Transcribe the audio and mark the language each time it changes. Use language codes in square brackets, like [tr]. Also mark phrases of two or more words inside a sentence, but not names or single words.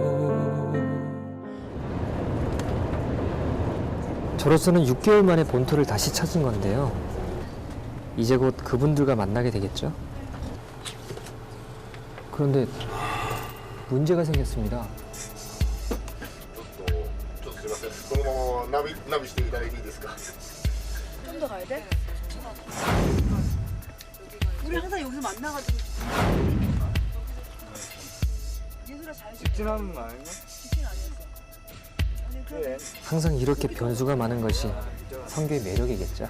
[ko] 저로서는 6개월 만에 본토를 다시 찾은 건데요. 이제 곧 그분들과 만나게 되겠죠? 그런데 문제가 생겼습니다. [ja] ちょっとすいません。このままナビしていただいていいですか。 [ko] 좀 더 가야 돼? 우리 항상 여기서 만나가지고 예술아 잘 직진하는 거 아닌가? 직진 아니었어. 아니 그래. 항상 이렇게 변수가 많은 것이 선교의 매력이겠죠.